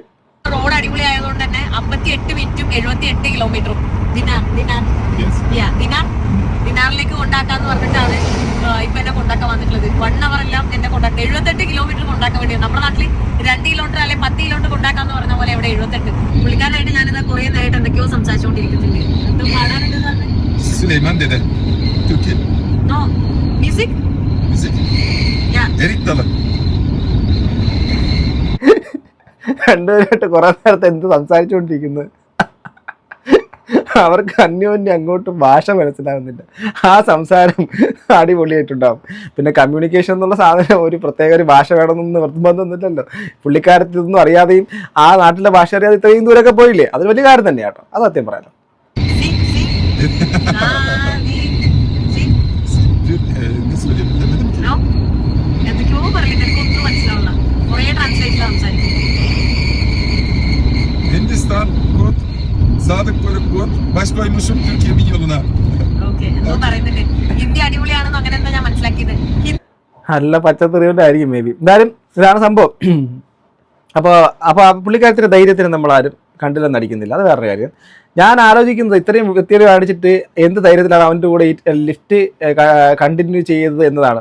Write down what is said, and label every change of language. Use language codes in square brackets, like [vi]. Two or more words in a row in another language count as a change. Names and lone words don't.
[ml] റോഡ് അടിപൊളി ആയതുകൊണ്ട് തന്നെ 58 മിനിറ്റും 78 കിലോമീറ്ററും ദിനാറിലേക്ക് കൊണ്ടാക്കാന്ന് പറഞ്ഞിട്ടാണ് ഇപ്പൊ എന്നെ കൊണ്ടാക്കാൻ വന്നിട്ടുള്ളത്. 1 അവർ എല്ലാം എന്നെ കൊണ്ടാക്കുക. 78 കിലോമീറ്റർ കൊണ്ടാക്കാൻ വേണ്ടിയാണ്. നമ്മുടെ നാട്ടിൽ 2 കിലോമീറ്റർ അല്ലെങ്കിൽ 10 കിലോമീറ്റർ കൊണ്ടാക്കാന്ന് പറഞ്ഞ പോലെ ഇവിടെ 78. പുള്ളിക്കാരായിട്ട് ഞാനിതാ കുറെ നേരമായിട്ട് എന്തൊക്കെയോ സംസാരിച്ചുകൊണ്ടിരിക്കുന്നുണ്ട്. [tr] Süleyman dede. Türkiye. [en] No. Music? [tr] Müzik. [en] Yeah. [tr] Erik Dalı. [ml] രണ്ടുപേരായിട്ട് കുറെ നേരത്തെ എന്ത് സംസാരിച്ചുകൊണ്ടിരിക്കുന്നത്, അവർക്ക് അന്യോന്യം അങ്ങോട്ടും ഭാഷ മനസ്സിലാവുന്നില്ല. ആ സംസാരം അടിപൊളിയായിട്ടുണ്ടാവും. പിന്നെ കമ്മ്യൂണിക്കേഷൻ എന്നുള്ള സാധനം ഒരു പ്രത്യേക ഒരു ഭാഷ വേണമെന്നൊന്നും നിർബന്ധമൊന്നുമില്ലല്ലോ. പുള്ളിക്കാരത്തൊന്നും അറിയാതെയും ആ നാട്ടിലെ ഭാഷ അറിയാതെ ഇത്രയും ദൂരമൊക്കെ പോയില്ലേ, അതൊരു വലിയ കാര്യം തന്നെയാണ് കേട്ടോ. അത് സത്യം പറയാലോ. [tr] Ne söyleyeyim bilemedim ki. [ml] എന്തൊക്കെയോ പറയുന്നത് എനിക്കൊന്നും മനസ്സിലാവില്ല. കുറെ ട്രാൻസ്ലേറ്റിലാണ് സംസാരിക്കുന്നത്. [tr] Hindistan kod, Sadık Börük kod, baş koymuşum Türkiye'min yoluna. [ml] ഓക്കെ, എന്തോ പറയുന്നുണ്ട്. ഹിന്ദി അടിപൊളിയാണെന്ന് അങ്ങനെ എന്താ ഞാൻ മനസ്സിലാക്കിയത്. നല്ല പച്ചത്തെറിയോണ്ടായിരിക്കും [en] may be. [ml] എന്തായാലും ഇതാണ് സംഭവം. അപ്പോൾ പുള്ളിക്കാരത്തിന്റെ ധൈര്യത്തിന് നമ്മൾ ആരും കണ്ടില്ലെന്ന് അടിക്കുന്നില്ല, അത് വേറൊരു കാര്യം. ഞാൻ ആലോചിക്കുന്നത് ഇത്രയും വ്യക്തികൾ കാണിച്ചിട്ട് എന്ത് ധൈര്യത്തിലാണ് അവൻ്റെ കൂടെ ഈ [en] lift continue [ml] ചെയ്തത് എന്നതാണ്.